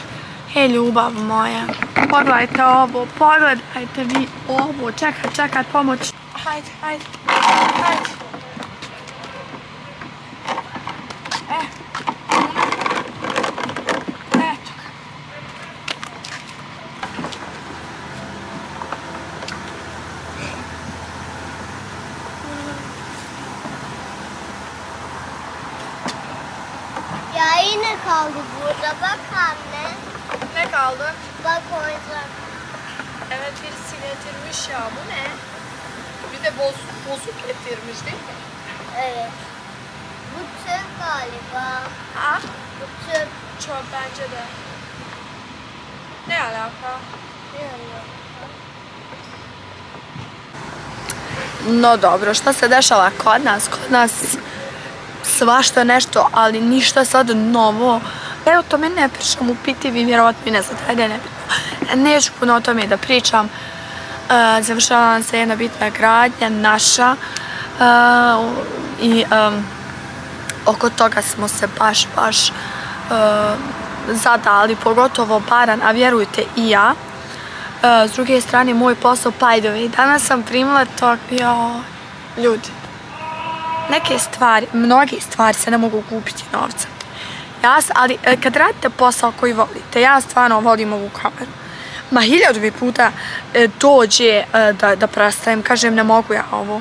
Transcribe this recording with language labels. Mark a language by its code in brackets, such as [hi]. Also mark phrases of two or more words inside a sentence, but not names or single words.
[bs] Hej, ljubav moja, pogledajte ovo, pogledajte vi ovo, čekaj, pomoć. Hajde. Eto ga. [tr] Ya yine kaldı burada, bak anne. Ne kaldı? Bak oyuncak. Evet, birisi getirmiş ya, bu ne? Bir de bozuk getirmiş değil mi? Evet. Bu çöp galiba. Ha? Bu çöp. Çöp bence de. Ne alaka? [bs] No dobro, šta se dešava kod nas? Kod nas svašta nešto, ali ništa sad novo. Evo to meni ne pričam u PTV, vjerovatno i ne znam, ajde nebitno. Neću puno o tome da pričam. Završava se jedna bitna gradnja, naša. I oko toga smo se baš zadali, pogotovo Baran, a vjerujte i ja. S druge strane, moj posao, [en] by the way, [bs] danas sam primila to, ljudi, neke stvari, mnoge stvari se ne mogu kupiti novcem. Ali kad radite posao koji volite, ja stvarno volim ovu kameru. Ma 1000 mi puta dođe da prestajem, kažem ne mogu ja ovo.